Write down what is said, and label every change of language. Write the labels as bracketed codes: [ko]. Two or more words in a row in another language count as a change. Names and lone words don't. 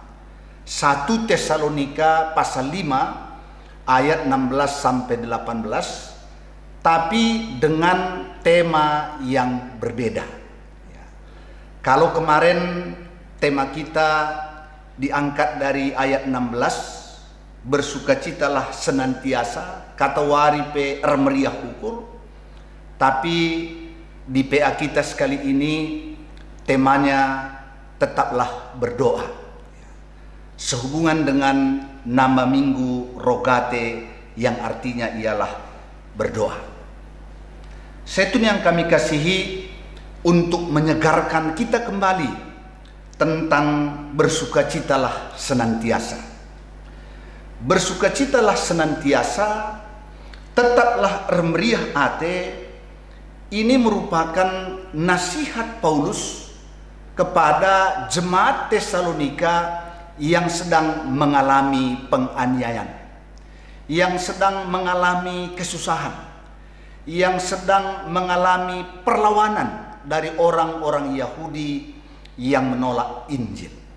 [id] 1 Tesalonika pasal 5 ayat 16 sampai 18, tapi dengan tema yang berbeda. Ya. Kalau kemarin tema kita diangkat dari ayat 16, bersukacitalah senantiasa, [btx] kata waripe ermeriah ukur. [id] Tapi di PA kita sekali ini temanya tetaplah berdoa. Sehubungan dengan nama minggu Rogate yang artinya ialah berdoa. Zaitun yang kami kasihi untuk menyegarkan kita kembali tentang bersukacitalah senantiasa. Bersukacitalah senantiasa, tetaplah [btx] ermeriah ate. [id] Ini merupakan nasihat Paulus kepada jemaat Tesalonika yang sedang mengalami penganiayaan, yang sedang mengalami kesusahan, yang sedang mengalami perlawanan dari orang-orang Yahudi yang menolak Injil.